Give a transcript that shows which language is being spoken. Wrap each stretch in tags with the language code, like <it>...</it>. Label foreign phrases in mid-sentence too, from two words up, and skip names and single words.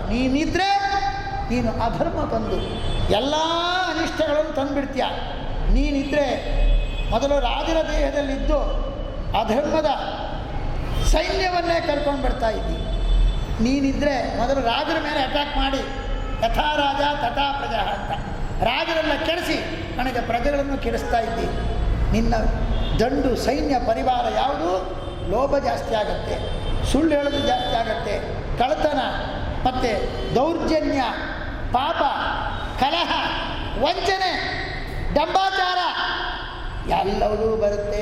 <kn>ನೀನಿದ್ರೆ ನೀನು ಅಧರ್ಮ ಬಂದು ಎಲ್ಲ ಅನಿಷ್ಟಗಳನ್ನು ತಂದುಬಿಡ್ತೀಯ. ನೀನಿದ್ರೆ ಮೊದಲು ರಾಜರ ದೇಹದಲ್ಲಿದ್ದು ಅಧರ್ಮದ ಸೈನ್ಯವನ್ನೇ ಕರ್ಕೊಂಡು ಬರ್ತಾ ಇದ್ದಿ. ನೀನಿದ್ರೆ ಮೊದಲು ರಾಜರ ಮೇಲೆ ಅಟ್ಯಾಕ್ ಮಾಡಿ</kn> <sa>ಯಥಾ ರಾಜ ತಥಾ ಪ್ರಜಾ</sa> <kn>ಅಂತ ರಾಜರೆಲ್ಲ ಕೆಡಿಸಿ ನನಗೆ ಪ್ರಜೆಗಳನ್ನು ಕೆಡಿಸ್ತಾ ಇದ್ದಿ. ನಿನ್ನ ದಂಡು ಸೈನ್ಯ ಪರಿವಾರ ಯಾವುದು? ಲೋಭ ಜಾಸ್ತಿ ಆಗುತ್ತೆ, ಸುಳ್ಳು ಹೇಳೋದು ಜಾಸ್ತಿ ಆಗುತ್ತೆ, ಕಳ್ಳತನ ಮತ್ತು ದೌರ್ಜನ್ಯ, ಪಾಪ, ಕಲಹ, ವಂಚನೆ, ಡಂಬಾಚಾರ ಎಲ್ಲವೂ ಬರುತ್ತೆ.</kn>